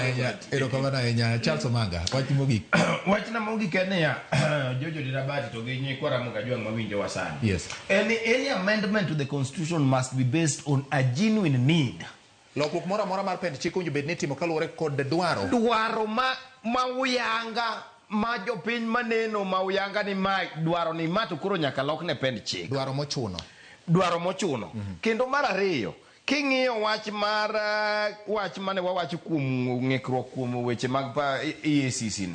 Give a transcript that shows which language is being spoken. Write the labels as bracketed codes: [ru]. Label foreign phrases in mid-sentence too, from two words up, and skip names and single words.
[luo] Erokamano ahinya. Charles Omanga, wach mogik. Wachna mogik en ya Jojo Dirabati to gi nyikwara Mukajwang' mawinjo wasani. [en] Yes. Any amendment to the constitution must be based on a genuine need. [luo] Lokruok moro amora mar pend chik owinjo bed ni itimo kaluwore kod dwaro. Dwaro ma uyanga ma jopiny maneno ma uyanga ni ma dwaro ni ma to koro nyaka lokne pend chik. Dwaro mochuno. Dwaro mochuno. Kendo mar ariyo, king'iyo wach mane wawacho kuom ng'ikruok kuom weche mag EACC ni.